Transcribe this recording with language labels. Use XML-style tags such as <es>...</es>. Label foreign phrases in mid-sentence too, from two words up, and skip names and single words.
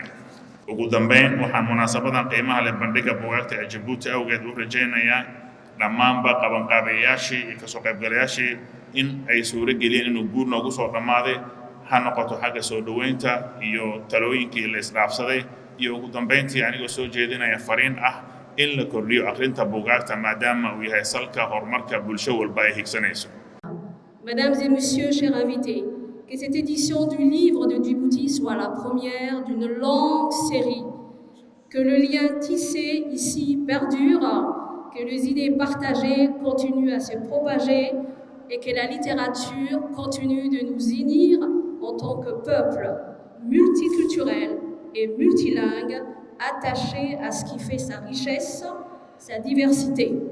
<so>ugu dambeyn waxaan munaasabadan qiimaha leh bandhigga buugaagta ee Djibouti awgeed u rajaynayaa dhammaanba qabanqaabayaashii iyo kasoo qaybgalayaashii in ay suuro geliyeen inuu guur noogu soo dhammaaday, ha noqoto xagga soo dhoweynta iyo talooyinkii la isdhaafsaday, iyo ugu dambeyntii anigoo soo jeedinaya fariin ah in la kordhiyo akhrinta buugaagta maadaama uu yahay salka horumarka bulsho walba ay higsanayso.</so> <fr>Mesdames et messieurs, chers invités, que cette édition du livre de Djibouti soit la première d'une longue série, que le lien tissé ici perdure, que les idées partagées continuent à se propager et que la littérature continue de nous unir en tant que peuple multiculturel et multilingue, attaché à ce qui fait sa richesse, sa diversité.</fr>